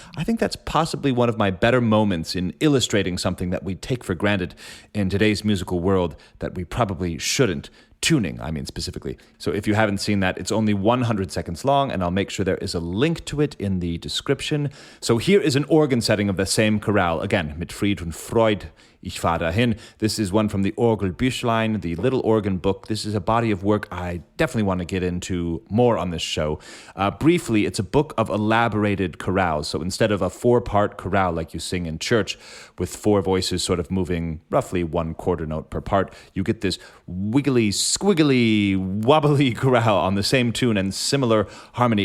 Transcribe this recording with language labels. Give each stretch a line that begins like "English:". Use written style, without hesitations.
English: I think that's possibly one of my better moments in illustrating something that we take for granted in today's musical world that we probably shouldn't. Tuning, I mean specifically. So if you haven't seen that, it's only 100 seconds long, and I'll make sure there is a link to it in the description. So here is an organ setting of the same chorale.
German: Again, mit Fried und Freud, ich fahr dahin.
English: This is one from the Orgelbüchlein, the little organ book. This is a body of work I definitely want to get into more on this show. Briefly, it's a book of elaborated chorales. So instead of a 4-part chorale like you sing in church with 4 voices sort of moving roughly 1 quarter note per part, you get this wiggly, squiggly, wobbly chorale on the same tune and similar harmony.